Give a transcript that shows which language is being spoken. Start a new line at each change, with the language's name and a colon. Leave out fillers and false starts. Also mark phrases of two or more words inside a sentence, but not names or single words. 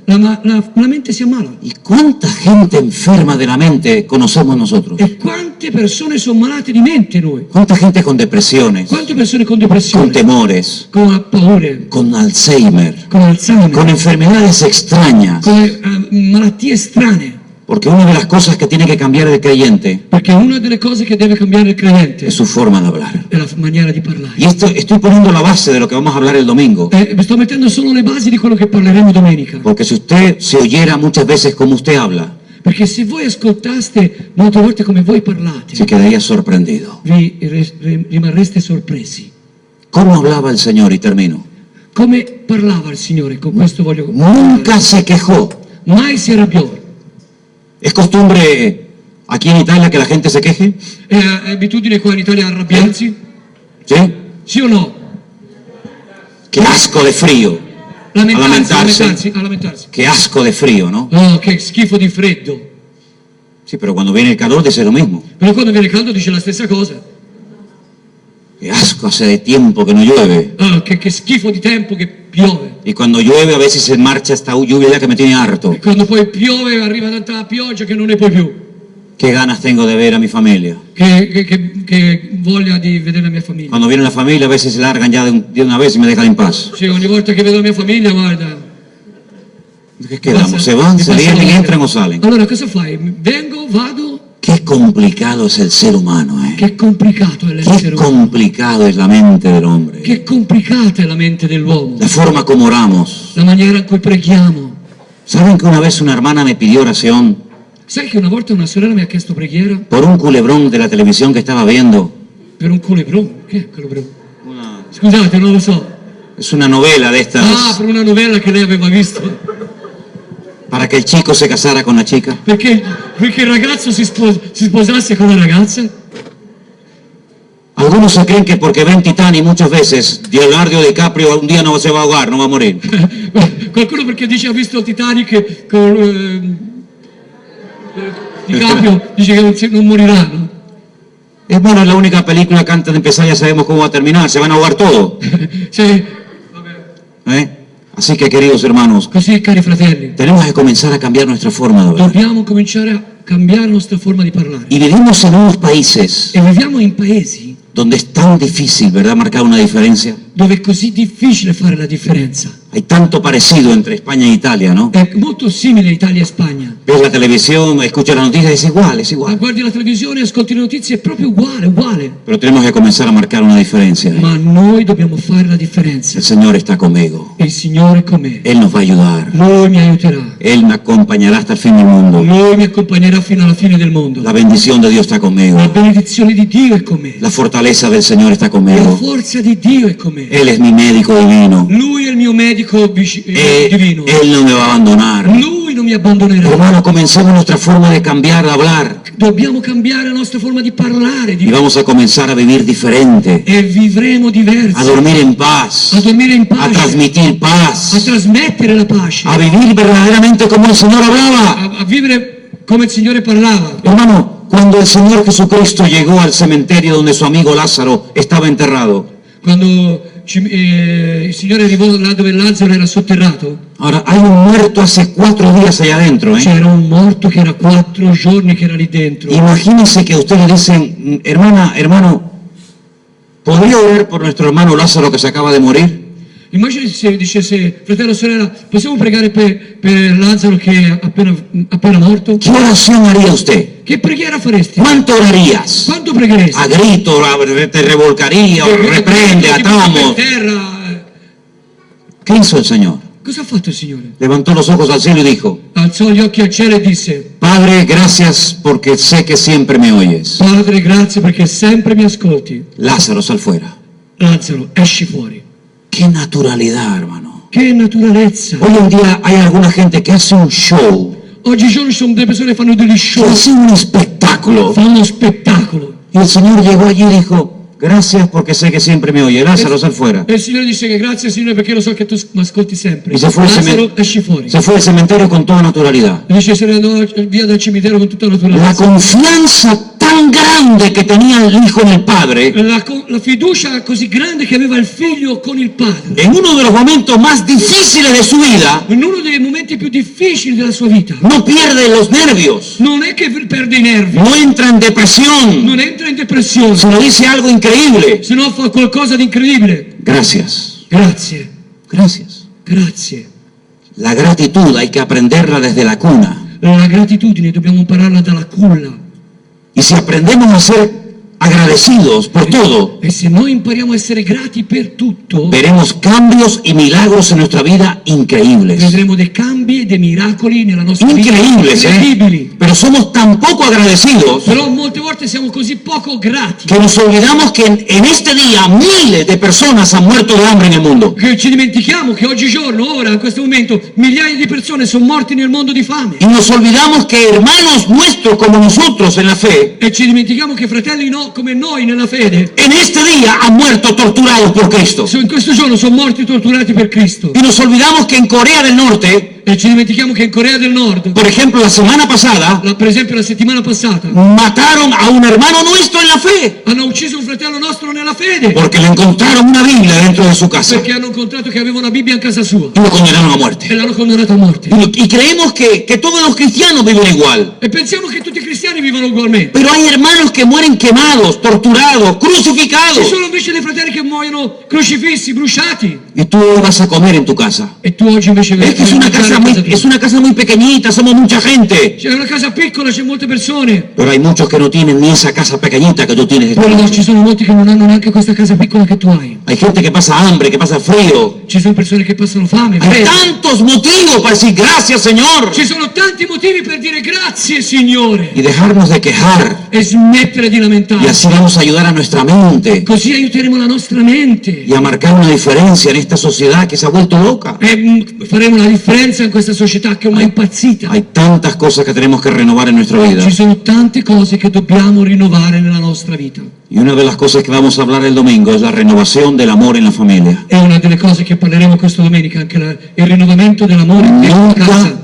Italian: la mente si ammala.
Spanish: ¿Y cuánta gente enferma de la mente conocemos nosotros?
Italian: E quante persone sono malate di mente noi?
Spanish: ¿Cuánta gente con depresiones,
Italian: Quante persone con con depressione,
Spanish: temores,
Italian: con paure,
Spanish: con Alzheimer,
Italian: con Alzheimer,
Spanish: con enfermedades extrañas?
Italian: con malattie strane?
Spanish: Porque una de las cosas que tiene que cambiar el creyente
Italian: Perché una delle cose che deve cambiare il credente
Spanish: es su forma de hablar.
Italian: è la maniera di parlare.
Spanish: Y esto estoy poniendo la base de lo que vamos a hablar el domingo.
Italian: Sto mettendo solo le basi di quello che parleremo domenica.
Spanish: Porque si usted se oyera muchas veces como usted habla,
Italian: Perché se voi ascoltaste molte volte come voi parlate,
Spanish: se quedaría sorprendido.
Italian: vi rimarreste sorpresi.
Spanish: ¿Cómo hablaba el Señor? Y termino.
Italian: Come parlava il Signore? Con questo voglio
Spanish: Nunca se quejó.
Italian: Mai si arrabbiò.
Spanish: ¿Es costumbre aquí en Italia que la gente se queje?
Italian: È abitudine qua in Italia arrabbiarsi?
Spanish: ¿Sí?
Italian: Sì o no?
Spanish: Qué asco de frío.
Italian: Lamentarsi.
Spanish: Qué asco de frío, ¿no?
Italian: Oh, che schifo di freddo.
Spanish: Sí, pero cuando viene el calor dice lo mismo.
Italian: Però quando viene caldo dice la stessa cosa.
Spanish: Qué asco, hace de tiempo que no llueve.
Italian: Oh, che schifo di tempo che piove.
Spanish: Y cuando llueve a veces se marcha esta lluvia que me tiene harto.
Italian: E quando poi piove arriva tanta pioggia che non ne puoi più.
Spanish: Qué ganas tengo de ver a mi familia.
Italian: Che voglia di vedere la mia famiglia.
Spanish: Cuando viene la familia a veces se largan ya de una vez y me dejan en paz.
Italian: Sì, ogni volta che vedo la mia famiglia, guarda.
Spanish: ¿Qué quedamos? ¿Se van, se vienen, entran o salen?
Italian: Allora cosa fai? Vengo, vado.
Spanish: Qué complicado es el ser humano, ¿eh?
Italian: Che complicato è
Spanish: Qué
Italian: l'essere umano.
Spanish: complicado es la mente del hombre.
Italian: Che complicata è la mente dell'uomo.
Spanish: La forma como oramos.
Italian: La maniera in cui preghiamo.
Spanish: ¿Saben que una vez una hermana me pidió oración
Italian: Sai che una volta una sorella mi ha chiesto preghiera
Spanish: por un culebrón de la televisión que estaba viendo?
Italian: per un culebrone? Che è culebrone? Scusate, non lo so.
Spanish: Es una novela de Ah, estas
Italian: per una novella che lei aveva visto.
Spanish: para que el chico se casara con la chica.
Italian: Perché il ragazzo si sposasse con la ragazza.
Spanish: A Algunos se creen que porque ven Titanic muchas veces, Leonardo DiCaprio un día no se va a ahogar, no va a morir.
Italian: Qualcuno perché dice ha visto il Titanic con DiCaprio, dice che non morirà, no?
Spanish: Hermano, es la única película que antes de empezar ya sabemos cómo va a terminar, se van a ahogar todos.
Italian: Sì,
Spanish: Así que, queridos hermanos,
Italian: così cari fratelli,
Spanish: tenemos que comenzar a cambiar nuestra forma de hablar.
Italian: dobbiamo cominciare a cambiare la nostra forma di parlare.
Spanish: Y vivimos en unos países
Italian: E viviamo in paesi
Spanish: donde es tan difícil, ¿verdad?, marcar una diferencia.
Italian: dove è così difficile fare la differenza.
Spanish: Hay tanto parecido entre España e Italia, ¿no?
Italian: È molto simile Italia e Spagna.
Spanish: Ves la televisión, escuchas las noticias, es igual, es
Italian: Ma
Spanish: igual.
Italian: guardi la televisione, ascolti le notizie, è proprio uguale, uguale.
Spanish: Pero tenemos que comenzar a marcar una diferencia.
Italian: Ma noi dobbiamo fare la differenza.
Spanish: El Señor está conmigo.
Italian: E il Signore è con me.
Spanish: Él nos va a ayudar.
Italian: Lui mi aiuterà.
Spanish: Él me acompañará hasta el fin del mundo.
Italian: Lui mi accompagnerà fino alla fine del mondo.
Spanish: La bendición de Dios está conmigo.
Italian: La benedizione di Dio è con me.
Spanish: La fortaleza del Señor está
Italian: La
Spanish: conmigo.
Italian: forza di Dio è con me.
Spanish: Él es mi médico divino.
Italian: Lui è il mio medico divino.
Spanish: Él no me va a abandonar.
Italian: Lui non mi abbandonerà.
Spanish: Hermano, comencemos nuestra forma de cambiar, de hablar.
Italian: Dobbiamo cambiare la nostra forma di parlare
Spanish: Y vamos a comenzar a vivir diferente.
Italian: e vivremo
Spanish: A
Italian: diversi.
Spanish: dormir en A paz.
Italian: dormire in
Spanish: A
Italian: pace.
Spanish: transmitir A paz.
Italian: trasmettere la pace.
Spanish: A vivir verdaderamente como el Señor hablaba.
Italian: A vivere come il Signore parlava.
Spanish: Hermano, cuando el Señor Jesucristo llegó al cementerio donde su amigo Lázaro estaba enterrado.
Italian: Quando il Signore arrivò là dove Lazzaro era sotterrato,
Spanish: Ahora, hay un muerto hace 4 días allá adentro, ¿eh?
Italian: c'era un morto che era 4 giorni che era lì dentro.
Spanish: Imagínense que ustedes le dicen, hermano, ¿podría orar por nuestro hermano Lázaro que se acaba de morir?
Italian: Immagini se dicesse, fratello, sorella, possiamo pregare per Lazzaro che è appena morto?
Spanish: ¿Qué oración haría usted?
Italian: Che preghiera faresti?
Spanish: ¿Cuánto orarías?
Italian: Quanto pregheresti?
Spanish: A grito, te revolcaría, o reprende, atamos.
Italian: Per terra.
Spanish: ¿Qué hizo el Señor?
Italian: Cosa ha fatto il Signore?
Spanish: Levantó los ojos al cielo y dijo,
Italian: Alzò gli occhi al cielo e disse,
Spanish: Padre, gracias porque sé que siempre me oyes.
Italian: Padre, grazie perché sempre mi ascolti.
Spanish: Lázaro, sal fuera.
Italian: Lazzaro, esci fuori.
Spanish: Qué naturalidad, hermano.
Italian: Che naturalezza.
Spanish: Hoy en día hay alguna gente que hace un show,
Italian: Oggigiorno ci sono delle persone che fanno degli
Spanish: que
Italian: show,
Spanish: hace un espectáculo.
Italian: fanno uno spettacolo.
Spanish: Y el Señor llegó allí y dijo, gracias porque sé que siempre me oye. Lázaro, sal fuera.
Italian: E il Signore disse che grazie Signore perché lo so che tu mi ascolti sempre. E se fosse Lazzaro, me- esci fuori.
Spanish: Se fue al cementerio con toda naturalidad.
Italian: E dice se ne andò via dal cimitero con tutta
Spanish: La
Italian: naturalezza.
Spanish: confianza tan grande que tenía el Hijo en el Padre,
Italian: La fiducia così grande che aveva il figlio con il padre.
Spanish: en uno de los momentos más difíciles de su vida,
Italian: In uno dei momenti più difficili della sua vita.
Spanish: no pierde los nervios,
Italian: Non è che perde i nervi,
Spanish: no entra en depresión,
Italian: non entra in depressione,
Spanish: sino dice algo increíble.
Italian: se no fa qualcosa di incredibile.
Spanish: Gracias,
Italian: Grazie,
Spanish: gracias.
Italian: grazie.
Spanish: La gratitud hay que aprenderla desde la cuna.
Italian: La gratitudine dobbiamo impararla dalla culla.
Spanish: Y si aprendemos a ser agradecidos por todo,
Italian: E se noi impariamo a essere grati per tutto,
Spanish: veremos cambios y milagros en nuestra vida increíbles.
Italian: vedremo dei cambi e dei miracoli nella nostra vita.
Spanish: Increíbles,
Italian: Incredibili.
Spanish: Pero somos tan poco agradecidos
Italian: Però molte volte siamo così poco grati
Spanish: que nos olvidamos que en este día miles de personas han muerto de hambre en el mundo.
Italian: che ci dimentichiamo che oggigiorno, ora, in questo momento, migliaia di persone sono morte nel mondo di fame.
Spanish: Y nos olvidamos que hermanos nuestros como nosotros en la fe,
Italian: E ci dimentichiamo che fratelli come noi nella fede,
Spanish: en este día han muerto torturados por Cristo.
Italian: in questo giorno sono morti torturati per Cristo.
Spanish: Y nos olvidamos que en Corea del Norte,
Italian: E ci dimentichiamo che in Corea del Nord,
Spanish: por ejemplo, la semana pasada,
Italian: per esempio la settimana passata,
Spanish: mataron a un hermano nuestro en la fe,
Italian: hanno ucciso un fratello nostro nella fede
Spanish: porque le encontraron una Biblia dentro de su casa
Italian: perché hanno incontrato che aveva una Bibbia in casa sua
Spanish: y lo condenaron a
Italian: e
Spanish: muerte.
Italian: l'hanno condannato a morte.
Spanish: Y creemos que todos los cristianos viven igual.
Italian: E pensiamo che tutti i cristiani vivono ugualmente.
Spanish: Pero hay hermanos que mueren quemados, torturados,
Italian: Ci
Spanish: crucificados.
Italian: sono invece dei fratelli che muoiono crocifissi, bruciati.
Spanish: Y tú hoy vas a comer en tu casa.
Italian: E tu oggi invece
Spanish: Es que es una casa muy pequeñita, somos mucha gente.
Italian: C'è una casa piccola, c'è molte persone.
Spanish: Pero hay muchos que no tienen ni esa casa pequeñita que tú tienes.
Italian: Però ci sono molti che non hanno neanche questa casa piccola che tu hai.
Spanish: Hay gente que pasa hambre, que pasa frío.
Italian: Ci sono persone che passano fame,
Spanish: Hay
Italian: freddo.
Spanish: tantos motivos para decir gracias, Señor.
Italian: Ci sono tanti motivi per dire grazie, Signore.
Spanish: Y dejarnos de quejar.
Italian: e smettere di
Spanish: Y
Italian: lamentarci.
Spanish: así vamos a ayudar a nuestra mente
Italian: Così aiuteremo la nostra mente
Spanish: y a marcar una diferencia en esta sociedad que se ha vuelto loca.
Italian: e faremo una differenza in questa società che è ormai impazzita.
Spanish: Hay tantas cosas que tenemos que renovar en nuestra vida.
Italian: Ci sono tante cose che dobbiamo rinnovare nella nostra vita.
Spanish: Y una de las cosas que vamos a hablar el domingo es la renovación del amor en la familia.
Italian: È una delle cose che parleremo questa domenica, anche il rinnovamento dell'amore nella casa.